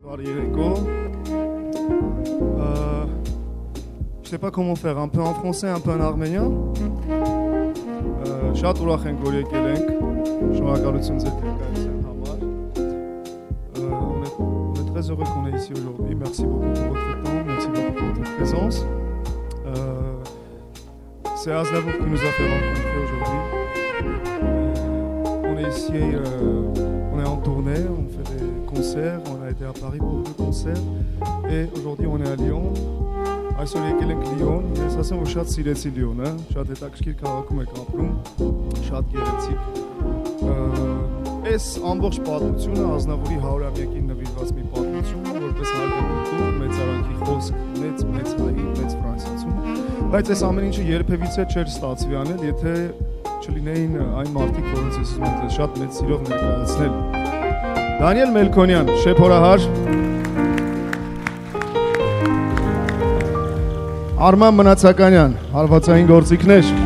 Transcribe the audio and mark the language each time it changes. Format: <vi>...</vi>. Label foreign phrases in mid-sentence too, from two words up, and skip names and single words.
<fr>Je sais pas comment faire, un peu en français, un peu en arménien.</fr> <hy>Շատ ուրախ ենք, որ եկել ենք։ Շնորհակալություն ձեր ներկայացության համար.</hy> <fr>On est très heureux qu'on est ici aujourd'hui. Merci beaucoup pour votre temps, merci beaucoup pour votre présence. C'est Aznavour qui nous a fait rencontrer aujourd'hui. On est ici, on est en tournée, on fait des concerts, on a été à Paris pour 2 concerts et aujourd'hui on est à Lyon.</fr> <hy>Այսօր եկել ենք Լիոն, ես ասեմ, որ շատ սիրեցի Լիոնը, շատ հետաքրքիր քաղաքում եք ապրում, շատ գեղեցիկ։ Այս ամբողջ պատմությունը Ազնավուրի 100-ամյակին նվիրված մի պատմություն է, որպես հայտնի մեծ արանքի խոսք, մեծ հայի, մեծ ֆրանսիացու, բայց այս ամեն ինչը երբևիցե չէր ստացվի անել, եթե չլինեին այն մարդիկ, որոնց ես ուզում եմ շատ մեծ սիրով ներկայացնել։ Դանիել Մելքոնյան, շեփորահար, Արման Մնացականյան, հարվածային գործիքներ,</hy>